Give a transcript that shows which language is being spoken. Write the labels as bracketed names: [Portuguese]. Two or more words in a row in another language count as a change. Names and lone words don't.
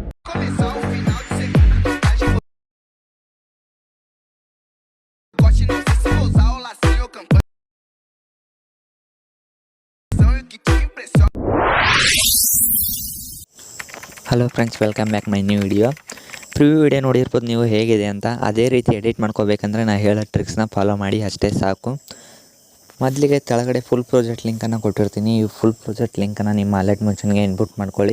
[Portuguese] começar o final de semana no estágio. Goste, não sei se vou usar o lacinho ou campanha. E o que te impressiona. [English] hello friends, welcome back my new video. preview video [Kannada] ನೋಡಿರ್ಬೋದು ನೀವು ಹೇಗಿದೆ ಅಂತ. ಅದೇ ರೀತಿ ಎಡಿಟ್ ಮಾಡ್ಕೋಬೇಕಂದ್ರೆ ನಾನು ಹೇಳೋ ಟ್ರಿಕ್ಸ್ನ ಫಾಲೋ ಮಾಡಿ ಅಷ್ಟೇ ಸಾಕು. ಮೊದಲಿಗೆ ಕೆಳಗಡೆ [English] full project [Kannada] ಲಿಂಕನ್ನು ಕೊಟ್ಟಿರ್ತೀನಿ. ಈ [English] full project [Kannada] ಲಿಂಕನ್ನು ನಿಮ್ಮ ಅಲರ್ಟ್ ಮೆನ್ಷನ್ಗೆ ಇನ್ಪುಟ್ ಮಾಡ್ಕೊಳ್ಳಿ.